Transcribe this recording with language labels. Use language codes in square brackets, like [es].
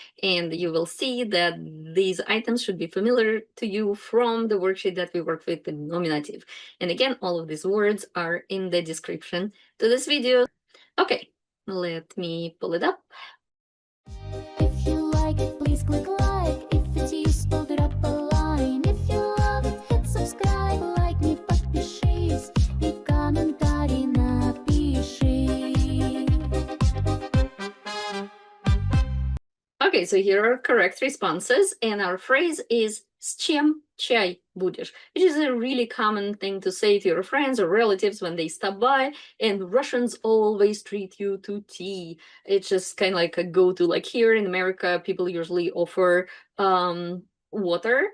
[en] And you will see that these items should be familiar to you from the worksheet that we worked with nominative. And again, all of these words are in the description to this video. Okay, let me pull it up. If you like it, please click like. If it's useful, drop a line. If you love it, hit subscribe. Like me, [ru] подпишись и комментарий напиши. [en] Okay, so here are correct responses, and our phrase is [ru] "С чем чай будешь?", [en] which is a really common thing to say to your friends or relatives when they stop by, and Russians always treat you to tea. It's just kind of like a go-to. Like here in America, people usually offer water.